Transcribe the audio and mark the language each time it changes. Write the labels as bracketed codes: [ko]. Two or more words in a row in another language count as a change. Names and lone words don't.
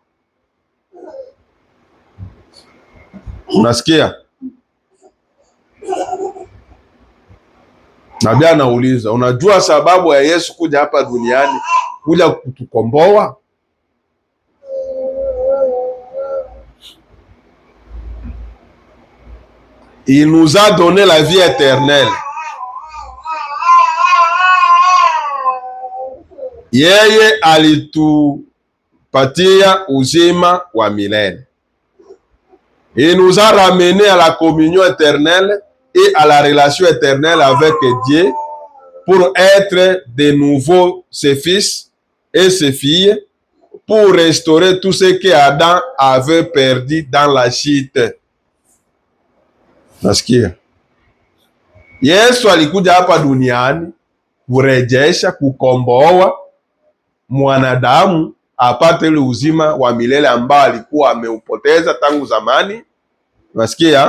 [sw] Unasikia? Nabii anauliza, unajua sababu ya Yesu kuja hapa duniani, kuja kutukomboa? [fr] Il nous a donné la vie éternelle. [sw] Yeye alitupatia uzima wa milele. [fr] Il nous a ramené à la communion éternelle et à la relation éternelle avec Dieu pour être de nouveau ses fils et ses filles, pour restaurer tout ce que Adam avait perdu dans la chute. [sw] Nasikia? Yesu alikuja hapa duniani kurejesha, kukomboa mwanadamu apate ile uzima wa milele ambao alikuwa ameupoteza tangu zamani. Nasikia?